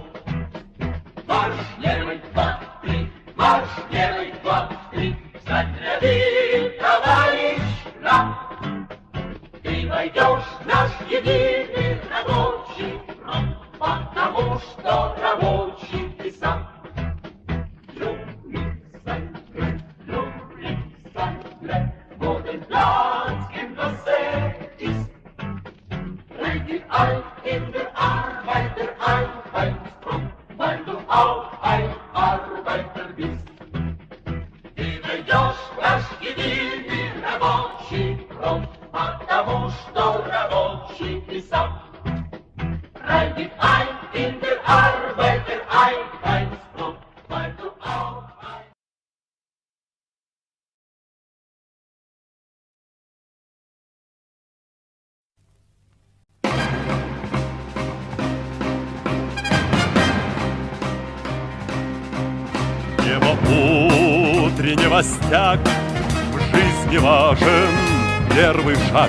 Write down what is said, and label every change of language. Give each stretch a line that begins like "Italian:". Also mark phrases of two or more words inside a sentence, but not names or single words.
Russian: Марш, левый, два, три, марш, левый, два, три, встать ряды, товарищ, на! Ты войдешь в наш единый рабочий фронт, потому что рабочий ты сам. Modern Platz in das ist.
German: Rege ein in der Arbeitereinheitsfront, weil du auch ein Arbeiter bist.
Russian: Ты войдешь в наш единый рабочий фронт, потому что рабочий ты сам.
German: Rege ein in der Arbeitereinheitsfront, weil du auch ein
Russian: Небо утреннего стяг, в жизни важен первый шаг.